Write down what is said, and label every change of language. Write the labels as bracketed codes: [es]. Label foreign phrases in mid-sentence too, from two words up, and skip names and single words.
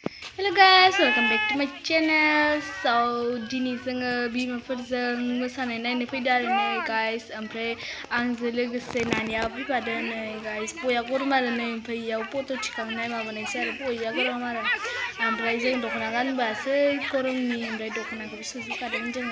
[en] Hello guys, welcome back to my channel. [brx] So dini जोङो बिमाफोरजों मोसानाय नायनो फैदों आरो नै guys. ओमफ्राय आंजों लोगोसे नानिया फैफादों नै guys. बया गरम आरो नै ओमफ्राय इयाव फट' थिखांनाय माबानायसै आरो बया गरम आरो. ओमफ्राय जों दख'ना गानबोआसै गरमनि ओमफ्राय दख'नाखौबो सुजुखादों जोङो.